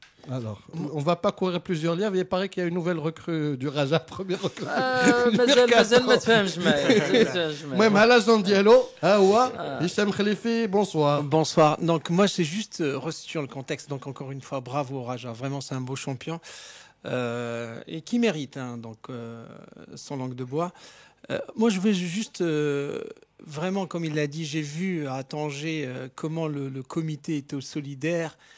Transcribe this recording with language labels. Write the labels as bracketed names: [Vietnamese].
[French] Alors, on ne va pas courir plusieurs lièvres. Il paraît qu'il y a une nouvelle recrue du Raja, première recrue. [Arabic] مازال ما تفهمش معايا. المهم هلا جون ديالو ها هو هشام خليفي. [French] Bonsoir. Bonsoir. Donc moi c'est juste resituer le contexte. Donc encore une fois bravo au Raja. Vraiment c'est un beau champion et qui mérite sans langue de bois. Moi je vais juste vraiment comme il l'a dit, j'ai vu à Tanger comment le comité était solidaire.